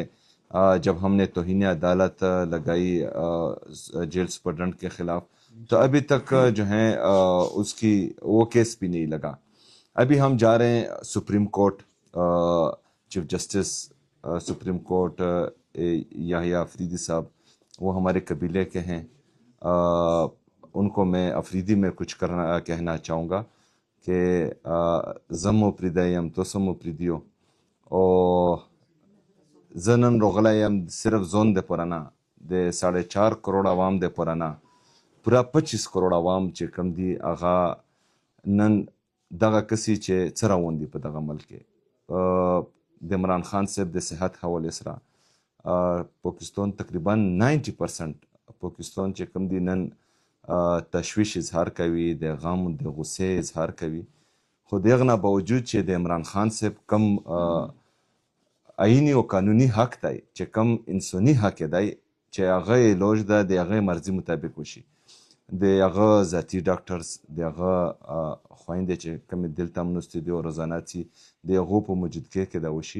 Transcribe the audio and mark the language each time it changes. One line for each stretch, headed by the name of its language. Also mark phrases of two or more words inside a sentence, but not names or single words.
Urdu: جب ہم نے توہین عدالت لگائی جیل سپرڈنٹ کے خلاف تو ابھی تک جو ہیں اس کی وہ کیس بھی نہیں لگا۔ ابھی ہم جا رہے ہیں سپریم کورٹ، چیف جسٹس سپریم کورٹ یحییٰ افریدی صاحب، وہ ہمارے قبیلے کے ہیں۔ ان کو میں افریدی میں کچھ کہنا چاہوں گا کہ
Pashto: زمو پریدایم تو سمو پریدیو او زنن روغلایم صرف زون دے پرانا دے 4.5 کروڑ عوام دے پرانا پورا 25 کروڑ عوام چې کم دی هغه نن دغه کسی چې څه روان دي په دغه ملک کې د عمران خان صاحب د صحت حوالې سره پاکستان تقریبا 90% پاکستان چې کم دی نن تشویش اظهار کوي، د غم د غصې اظهار کوي، خو دغه نه باوجود چې د عمران خان صاحب کم آئینی او قانونی حق دی، چې کم انساني حق دی چې هغه علاج ده د هغه مرضي مطابق وشي، د هغه ذاتی ډاکټرز، د هغه خویندې چې کومې دلته همناستې دي او روزانه ځي، د هغو په موجودګۍ کې دا وشي.